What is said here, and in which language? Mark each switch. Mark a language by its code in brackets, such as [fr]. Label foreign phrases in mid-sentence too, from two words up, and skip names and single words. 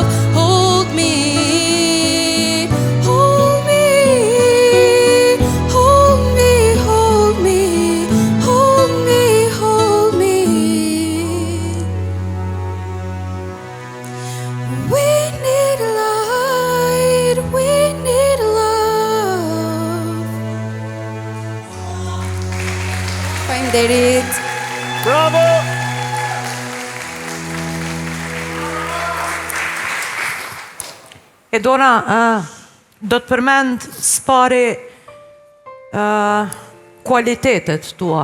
[en] Hold me, hold me, hold me, hold me, hold me, hold me. We need light, we need love. [sq] Faleminderit. Bravo! Edona, do të përmend s'pari kualitetet tua.